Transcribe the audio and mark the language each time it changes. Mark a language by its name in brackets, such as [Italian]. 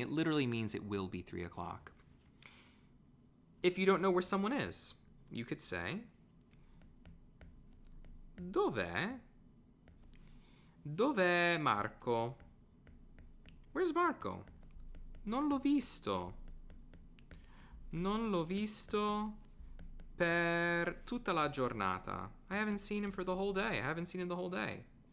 [English] It literally means it will be 3 o'clock. If you don't know where someone is, you could say, Dov'è Marco? [Italian] Where's Marco? Non l'ho visto. Non l'ho visto per tutta la giornata. [English] I haven't seen him for the whole day. I haven't seen him the whole day.